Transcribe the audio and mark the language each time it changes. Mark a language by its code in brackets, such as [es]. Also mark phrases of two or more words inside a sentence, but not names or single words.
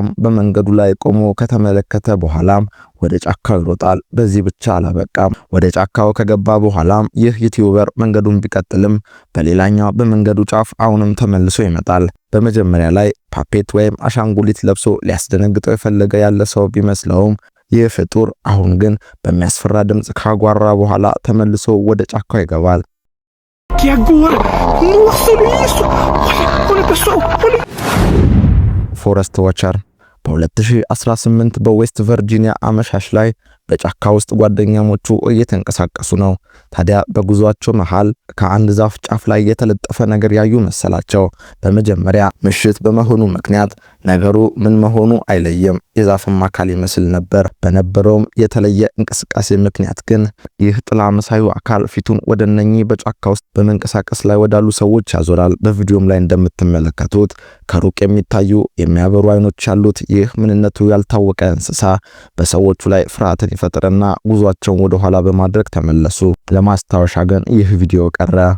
[am] በመንገዱ ላይ ቆሞ ከተመለከተ በኋላም ወደ ጫካው ይሮጣል። በዚህ ብቻ አላበቃም። ወደ ጫካው ከገባ በኋላም ይህ ዩቲዩበር መንገዱን ቢቀጥልም በሌላኛው በመንገዱ ጫፍ አሁንም ተመልሶ ይመጣል። በመጀመሪያ ላይ ፓፔት ወይም አሻንጉሊት ለብሶ ሊያስደነግጠው የፈለገ ያለ ሰው ቢመስለውም ይህ ፍጡር አሁን ግን በሚያስፈራ ድምጽ ካጓራ በኋላ ተመልሶ ወደ ጫካው ይገባል። [pt] che agora, nossa, olha isso, olha pessoal, olha. [am] ፎረስት ዋቸር በ2018 በዌስት ቨርጂኒያ አመሻሽ ላይ በጫካ ውስጥ ጓደኛሞቹ እየተንቀሳቀሱ ነው። ታዲያ በጉዟቸው መሃል ከአንድ ዛፍ ጫፍ ላይ የተለጠፈ ነገር ያዩ መሰላቸው። በመጀመሪያ ምሽት በመሆኑ ምክንያት ነገሩ ምን መሆኑ አይለየም፣ የዛፍም አካል ይመስል ነበር። በነበረውም የተለየ እንቅስቃሴ ምክንያት ግን ይህ ጥላ መሳዩ አካል ፊቱን ወደ እነኚህ በጫካ ውስጥ በመንቀሳቀስ ላይ ወዳሉ ሰዎች ያዞራል። በቪዲዮም ላይ እንደምትመለከቱት ከሩቅ የሚታዩ የሚያበሩ አይኖች ያሉት ይህ ምንነቱ ያልታወቀ እንስሳ በሰዎቹ ላይ ፍርሃትን ይፈጥርና ጉዟቸውን ወደ ኋላ በማድረግ ተመለሱ። ለማስታወሻ ግን ይህ ቪዲዮ ቀረ።